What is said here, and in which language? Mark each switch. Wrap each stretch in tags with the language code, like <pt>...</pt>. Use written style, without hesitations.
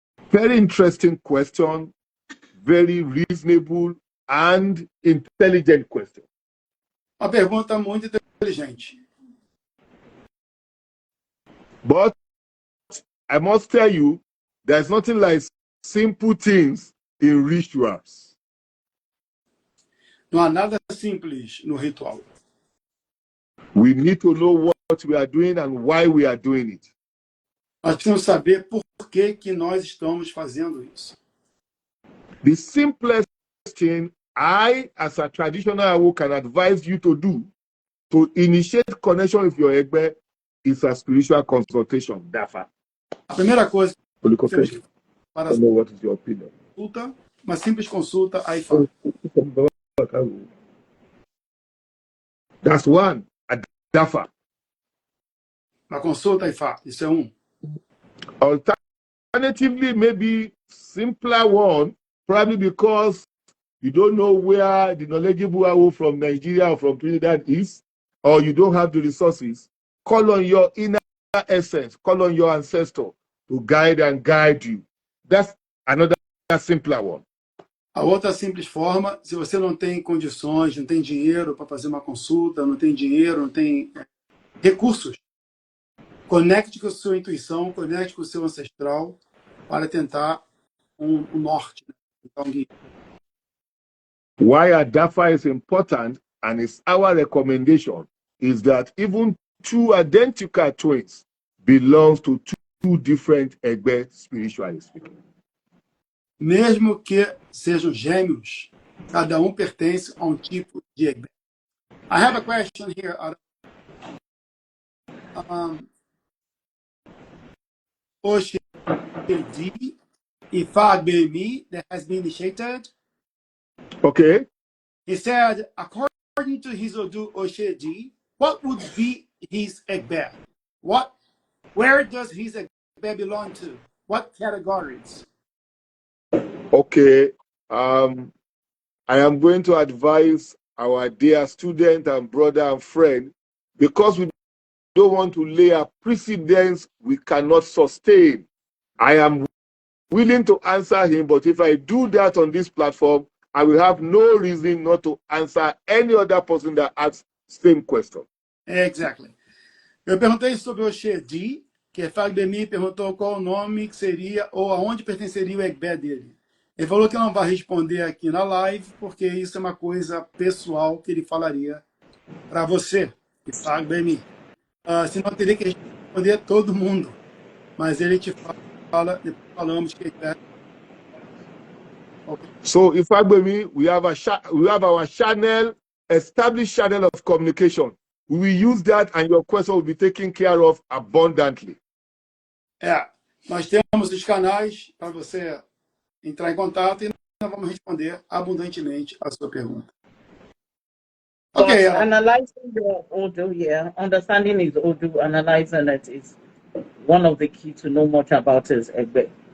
<en>Very interesting question, very reasonable and intelligent question.</en> <pt>Uma pergunta muito inteligente.</pt> <en>But I must tell you, there's nothing like simple things in rituals.</en> <pt>Não há nada simples no ritual.</pt> <en>We need to know what we are doing and why we are doing it.</en> <pt>Nós precisamos saber por que nós estamos fazendo isso.</pt> <en>The simplest thing I, as a traditional Awo, can advise you to do to initiate connection with your Egbe is a spiritual consultation, DAFA.</en> <pt>A primeira coisa que temos que para a</pt> <en>I know what is your opinion.</en> <pt>consulta, uma simples consulta à IFA.</pt> <en>That's one, a DAFA.</en> <pt>Uma consulta à IFA, isso é um.</pt> <en>Alternatively, maybe simpler one, probably because you don't know where the knowledgeable Awo from Nigeria or from Trinidad is, or you don't have the resources. Call on your inner essence, call on your ancestor to guide you. That's another simpler one.</en> <pt>A outra simples forma, se você não tem condições, não tem dinheiro para fazer uma consulta, não tem dinheiro, não tem recursos, conecte com a sua intuição, conecte com o seu ancestral para tentar um norte. Então,</pt> <en>why a DAFA is important, and it's our recommendation, is that even two identical twins belongs to two different Egbe, spiritually speaking.</en> <pt>Mesmo que sejam gêmeos, cada um pertence a um tipo de Egbe.</pt> <en>I have a question here. Oshedi Ifa Bemi that has been initiated. Okay. He said, according to his Odu Oshedi, what would be his Egbe? Where does his Egbe belong to? What categories? Okay. I am going to advise our dear student and brother and friend, because we don't want to lay a precedence we cannot sustain. I am willing to answer him, but if I do that on this platform, I will have no reason not to answer any other person that asks same question. Exactly.</en> <pt>Eu perguntei sobre o Oshedi, que Fagbemi perguntou qual o nome que seria ou aonde pertenceria o Egbe dele. Ele falou que não vai responder aqui na live, porque isso é uma coisa pessoal que ele falaria para você, Fagbemi. Senão teria que responder todo mundo. Mas ele te fala, depois falamos que é.</pt> <en>Okay. So, if Fagbemi, we have our channel, established channel of communication. We will use that, and your question will be taken care of abundantly.</en> <pt>Nós temos os canais para você entrar em contato e nós vamos responder abundantemente a sua pergunta.</pt> <en>Okay. Analyzing your Odu, understanding his Odu, analyzing it is one of the key to know much about his Egbe.</en>